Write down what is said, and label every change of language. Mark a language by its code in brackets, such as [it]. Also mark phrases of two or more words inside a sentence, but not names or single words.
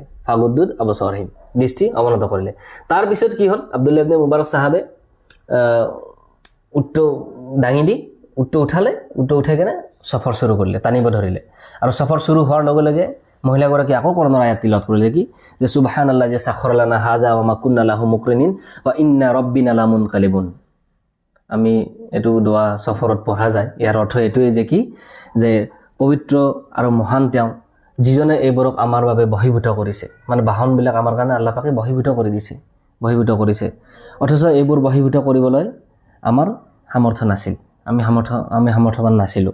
[ar] فغضت أبصارهم, [as] দৃষ্টি অৱনত কৰিলে। তাৰপিছত কি হ'ল, আব্দুল্লাহ ইবনে মুবাৰক সাহাবে উটটো দাঙি দি উটটো উঠাই কেনে সফৰ শুৰু কৰিলে, টানিব ধৰিলে। আৰু সফৰ শুৰু হোৱাৰ লগে লগে মহিলাগৰাকী আকৌ কোরআনৰ আয়াত তিলাওয়াত কৰিলে, কি যে সুবহানাল্লাহ যে [ar] سخر لنا هذا وما كنا له مقرنين وإنا ربنا لمنقلبون. [as] আমি এইটো দোৱা সফৰত পঢ়া যায়। ইয়াৰ অৰ্থ এইটোৱে যে কি যে পবিত্ৰ আৰু মহান তেওঁ, যিজনে এইবোৰক আমাৰ বাবে বহিভূত কৰিছে, মানে বাহনবিলাক আমাৰ কাৰণে আল্লাহ পাকে বহিভূত কৰিছে। অথচ এইবোৰ বহিভূত কৰিবলৈ আমাৰ সামৰ্থ্য নাছিল, আমি সামৰ্থ্যৱান নাছিলোঁ।